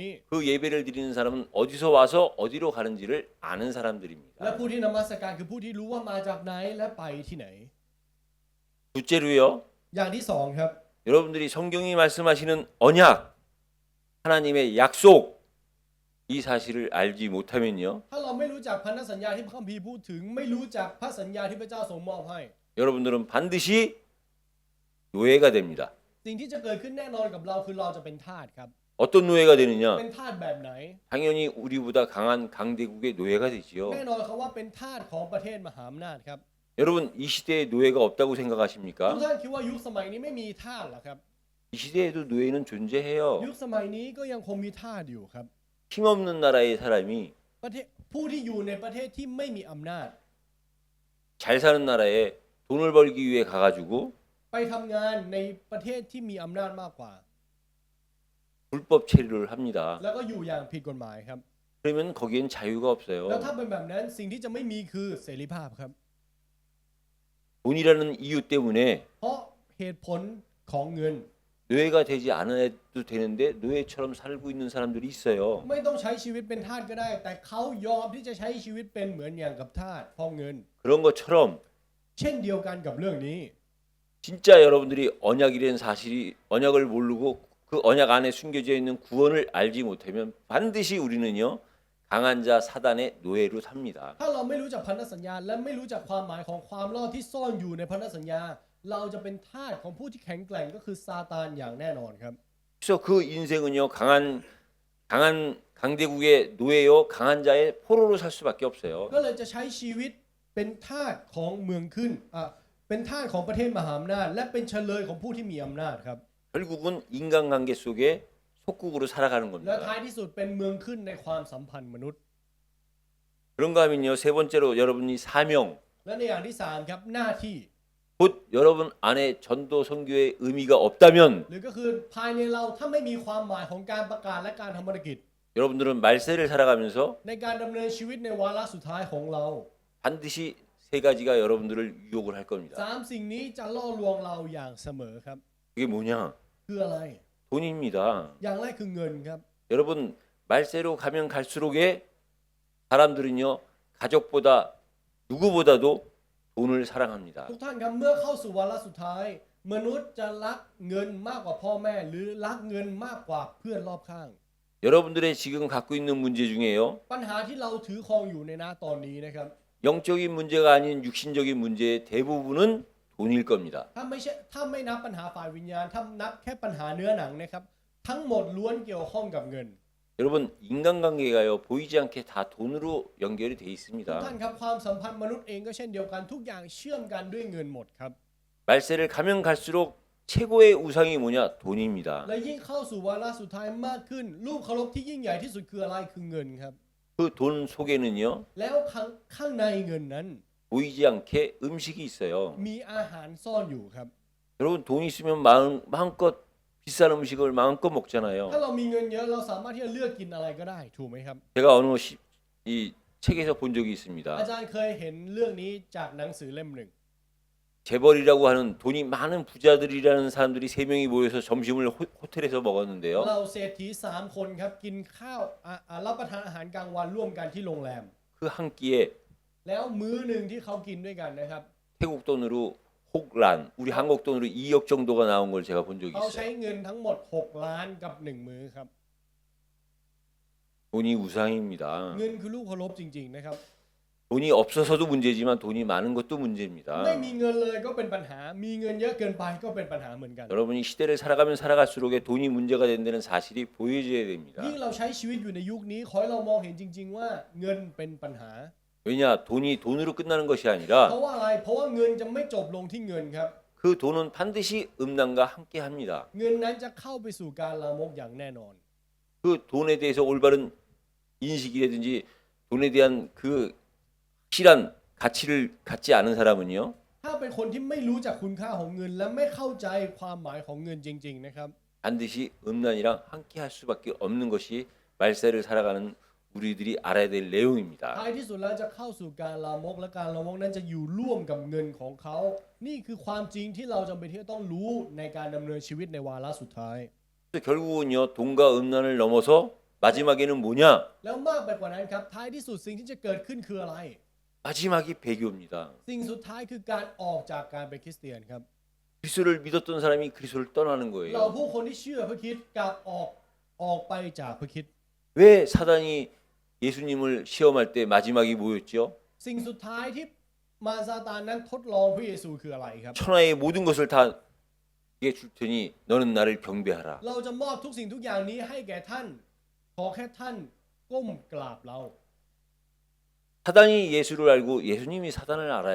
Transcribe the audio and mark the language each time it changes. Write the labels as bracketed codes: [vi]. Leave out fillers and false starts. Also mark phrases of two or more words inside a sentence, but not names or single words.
[ko] 그 예배를 드리는 사람은 어디서 와서 어디로 가는지를 아는 [th] และ [ko] 사람들입니다. [th] ผู้ที่นมัสการคือผู้ที่รู้ว่ามาจากไหนและไปที่ไหน [ko] 둘째로요. [th] อย่างที่สองครับ [ko] 여러분들이 성경이 말씀하시는 언약, 하나님의 약속 이 사실을 알지 못하면요. [th] ถ้าเราไม่รู้จักพันธสัญญาที่พระคัมภีร์พูดถึง ไม่รู้จักพระสัญญาที่พระเจ้าทรงมอบให้ [ko] 여러분들은 반드시 노예가 됩니다. [th] สิ่งที่จะเกิดขึ้นแน่นอนกับเราคือเราจะเป็นทาสครับ [ko] 어떤 노예가 되느냐? [th] เป็นทาสแบบไหน [ko] 당연히 우리보다 강한 강대국의 노예가 되지요. [th] แน่นอนครับว่าเป็นทาสของประเทศมหาอำนาจครับ [ko] 여러분 이 시대에 노예가 없다고 [th] ทุก [ko] 생각하십니까? [th] ท่านคิดว่ายุคสมัยนี้ไม่มีทาสเหรอครับ [ko] 이 시대에도 노예는 존재해요. [th] ยุคสมัยนี้ก็ยังคงมีทาสอยู่ครับ [ko] 힘없는 나라의 사람이 [th] ประเทศผู้ที่อยู่ในประเทศที่ไม่มีอำนาจ [ko] 잘 사는 나라에 돈을 벌기 위해 가가지고 [th] ไปทำงานในประเทศที่มีอำนาจมากกว่า [ko] 불법 체류를 합니다. [th] แล้วก็อยู่อย่างผิดกฎหมายครับ [ko] 그러면 거기엔 자유가 [th] แล้ว [ko] 없어요. [th] ถ้าเป็นแบบนั้นสิ่งที่จะไม่มีคือเสรีภาพครับ [ko] 돈이라는 이유 때문에 [th] เพราะเหตุผลของเงิน [ko] 노예가 되지 않아도 되는데 노예처럼 살고 있는 사람들이 있어요. [th] ไม่ต้องใช้ชีวิตเป็นทาสก็ได้ แต่เขายอมที่จะใช้ชีวิตเป็นเหมือนอย่างกับทาสเพราะเงิน [ko] 그런 것처럼 [th] เช่นเดียวกันกับเรื่องนี้ [ko] 진짜 여러분들이 언약이라는 사실이 언약을 모르고 그 언약 안에 숨겨져 있는 구원을 알지 못하면 반드시 우리는요 강한 자 사단의 노예로 삽니다. [th] ถ้าเราไม่รู้จักพันธสัญญาและไม่รู้จักความหมายของความรอดที่ซ่อนอยู่ในพันธสัญญา เราจะเป็นทาสของผู้ที่แข็งแกร่งก็คือซาตานอย่างแน่นอนครับ [ko] 그래서 그 인생은요 강한 강대국의 노예요 강한 자의 포로로 살 수밖에 없어요. [th] ก็เลยจะใช้ชีวิตเป็นทาสของเมืองขึ้นเป็นทาสของประเทศมหาอำนาจและเป็นเฉลยของผู้ที่มีอำนาจครับ [ko] 결국은 인간관계 속에 속국으로 살아가는 [th] และ [ko] 겁니다. [th] ท้ายที่สุดเป็นเมืองขึ้นในความสัมพันธ์มนุษย์ [ko] 그런가 하면요 세 번째로 여러분이 사명 [th] และในอย่างที่สามครับหน้าที่ [ko] 곧 여러분 안에 전도 선교의 의미가 없다면 [th] หรือก็คือภายในเราถ้าไม่มีความหมายของการประกาศและการทำภารกิจ [ko] 여러분들은 말세를 살아가면서 [th] ในการดำเนินชีวิตในวาระสุดท้ายของเรา [ko] 반드시 세 가지가 여러분들을 유혹을 할 겁니다. [th] สามสิ่งนี้จะล่อลวงเราอย่างเสมอครับ [ko] 그게 뭐냐? [th] คืออะไร [ko] 돈입니다. [th] อย่างแรกคือเงินครับ [ko] 여러분 말세로 가면 갈수록에 사람들은요 가족보다 누구보다도 돈을 사랑합니다. [th] ทุกท่านครับเมื่อเข้าสู่วาระสุดท้าย มนุษย์จะรักเงินมากกว่าพ่อแม่ หรือรักเงินมากกว่าเพื่อนรอบข้าง [ko] 여러분들의 지금 갖고 있는 문제 중에요 [th] ปัญหาที่เราถือครองอยู่ในตอนนี้นะครับ [ko] 영적인 문제가 아닌 육신적인 문제의 대부분은 돈일 겁니다. [th] ถ้าไม่นับปัญหาฝ่ายวิญญาณถ้านับแค่ปัญหาเนื้อหนังนะครับทั้งหมดล้วนเกี่ยวข้องกับเงิน [ko] 여러분 인간관계가요 보이지 않게 다 돈으로 연결이 돼 [th] ทุก [ko] 있습니다. [th] ท่านครับความสัมพันธ์มนุษย์เองก็เช่นเดียวกันทุกอย่างเชื่อมกันด้วยเงินหมดครับ [ko] 말세를 가면 갈수록 최고의 우상이 뭐냐? 돈입니다. [th] และยิ่งเข้าสู่วาระสุดท้ายมากขึ้นรูปเคารพที่ยิ่งใหญ่ที่สุดคืออะไรคือเงินครับ [ko] 그 돈 속에는요 [th] แล้วข้างในเงินนั้น [ko] 보이지 않게 음식이 있어요. [th] มีอาหารซ่อนอยู่ครับ [ko] 여러분 돈 있으면 마음껏 비싼 음식을 마음껏 먹잖아요. [th] ถ้าเรามีเงินเยอะเราสามารถที่จะเลือกกินอะไรก็ได้ถูกไหมครับ [ko] 제가 어느 이 책에서 본 적이 [th] อา [ko] 있습니다. [th] จารย์เคยเห็นเรื่องนี้จากหนังสือเล่มหนึ่ง [ko] 재벌이라고 하는 돈이 많은 부자들이라는 사람들이 세 명이 모여서 점심을 호텔에서 먹었는데요. [th] เราเศรษฐี3คนครับกินข้าวรับประทานอาหารกลางวันร่วมกันที่โรงแรม [ko] 그 한 끼에 [th] แล้วมื้อหนึ่งที่เขากินด้วยกันนะครับ [ko] 태국 돈으로 혹란, 우리 한국 돈으로 2억 정도가 나온 걸 제가 본 적이 [th] เขาใช้ [ko] 있어요. [th] เงินทั้งหมด6ล้านกับ1มื้อครับ [ko] 돈이 우상입니다. [th] เงินคือลูกเคารพจริงๆนะครับ [ko] 돈이 없어서도 문제지만 돈이 많은 것도 문제입니다. [th] ไม่มีเงินเลยก็เป็นปัญหา มีเงินเยอะเกินไปก็เป็นปัญหาเหมือนกัน [ko] 여러분이 시대를 살아가면 살아갈수록 돈이 문제가 된다는 사실이 보여져야 됩니다. [th] ยิ่งเราใช้ชีวิตอยู่ในยุคนี้ขอให้เรามองเห็นจริง ๆ ว่าเงินเป็นปัญหา [ko] 왜냐? 돈이 돈으로 끝나는 것이 [th] เพ [ko] 아니라 [th] ราะว่าอะไรเพราะว่าเงินจะไม่จบลงที่เงินครับ [ko] 그 돈은 반드시 음란과 함께 합니다. [th] เงินนั้นจะเข้าไปสู่การลามกอย่างแน่นอน [ko] 그 돈에 대해서 올바른 인식이라든지 돈에 대한 그 확실한 가치를 갖지 않은 사람은요. [th] ถ้าเป็นคนที่ไม่รู้จักคุณค่าของเงิน และไม่เข้าใจความหมายของเงินจริง ๆ นะครับ [ko] 반드시 음란이랑 함께 할 수밖에 없는 것이 말세를 살아가는 우리들이 알아야 될 내용입니다. [th] ท้ายที่สุดแล้วจะเข้าสู่การลามกและการลามกนั้นจะอยู่ร่วมกับเงินของเขา นี่คือความจริงที่เราจำเป็นที่จะต้องรู้ในการดำเนินชีวิตในวาระสุดท้าย [ko] 그래서 결국은요 돈과 음란을 넘어서 마지막에는 뭐냐? [th] แล้วมากไปกว่านั้นครับท้ายที่สุดสิ่งที่จะเกิดขึ้นคืออะไร [ko] 마지막이 배교입니다. [th] สิ่งสุดท้ายคือการออกจากการเป็นคริสเตียนครับ [ko] 그리스도를 믿었던 사람이 그리스도를 떠나는 [th] เรา [ko] 거예요. [th] ผู้คนที่เชื่อพระคริสต์กลับออกไปจากพระคริสต์ [ko] 왜 사단이 예수님을 시험할 때 마지막이 뭐였죠? [th] สิ่งสุดท้ายที่มารซาตานนั้นทดลองพระเยซูคืออะไรครับ [ko] 천하의 모든 것을 다 네게 줄 테니 너는 나를 경배하라. [th] เราจะมอบทุกสิ่งทุกอย่างนี้ให้แก่ท่านขอแค่ท่านก้มกราบเรา [ko] 사단이 예수를 알고 예수님이 사단을 알아요.